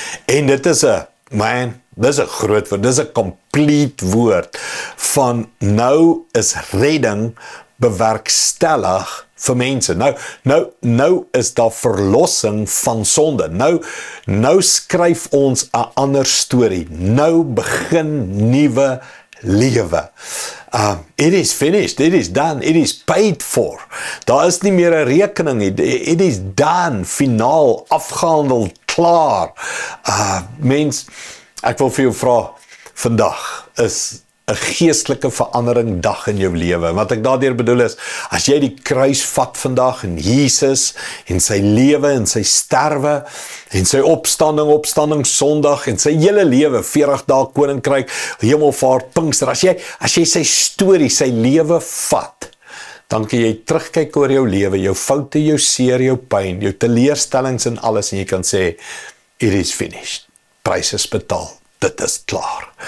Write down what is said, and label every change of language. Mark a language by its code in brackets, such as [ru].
[af] En dit is dis 'n groot woord, dis 'n complete woord van nou is redding bewerkstellig vir mense. Nou is daar verlossing van sonde. Nou skryf ons 'n ander storie. Nou begin nuwe lewe. [en] It is finished, it is done, it is paid for. [af] Daar is nie meer 'n rekening nie. [en] It is done, [af] finaal, afgehandel, klaar. Mens, ek wil vir jou vra, vandag is 'n geestelike verandering dag in jou lewe. Wat ek daardeur bedoel is, as jy die kruis vat vandag en Jesus en sy lewe en sy sterwe en sy opstanding Sondag en sy hele lewe, 40 dae koninkryk, hemelvaart, Pinkster, as jy sy storie, sy lewe vat, dan kan jy terugkyk oor jou lewe, jou foute, jou seer, jou pyn, jou teleurstellings en alles en jy kan sê, [en] it is finished. [af] Prys is betaal. Dit is klaar.